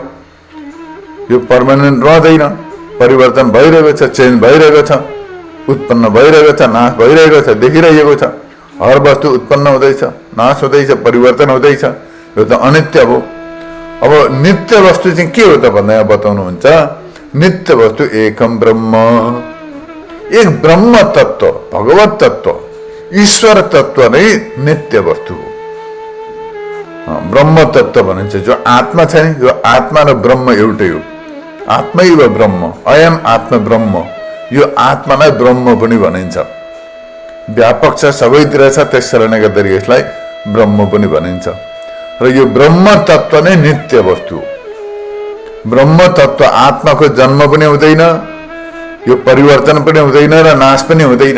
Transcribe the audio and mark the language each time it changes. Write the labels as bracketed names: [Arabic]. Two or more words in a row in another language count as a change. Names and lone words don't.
[Nepali] यो पर्मानेन्ट रहँदैन, परिवर्तन भइरहेको छ, चेन्ज भइरहेको छ, उत्पन्न भइरहेको छ, नाश भइरहेको छ, देखिरहेको छ। हर वस्तु उत्पन्न हुँदैछ, नाश हुँदैछ, परिवर्तन हुँदैछ। यो त अनित्य हो। अब नित्य वस्तु चाहिँ के हो त भन्दा यहाँ बताउनुहुन्छ। नित्य वस्तु [Sanskrit] एकम ब्रह्म, [Nepali] एक ब्रह्म तत्व, भगवत तत्व, ईश्वर तत्व नै नित्य वस्तु हो। ब्रह्म तत्व भनिन्छ जो आत्मा छ नि, यो आत्मा र ब्रह्म एउटै हो। [Sanskrit] आत्मैव ब्रह्म, अयम आत्मा ब्रह्म। [Nepali] यो आत्मालाई ब्रह्म पनि भनिन्छ। व्यापक छ, सबैतिर छ, त्यस कारणले गर्दाखेरि यसलाई ब्रह्म पनि भनिन्छ। र यो ब्रह्म तत्व नै नित्य वस्तु हो। ब्रह्म तत्व आत्माको जन्म पनि हुँदैन, यो परिवर्तन पनि हुँदैन र नाश पनि हुँदैन।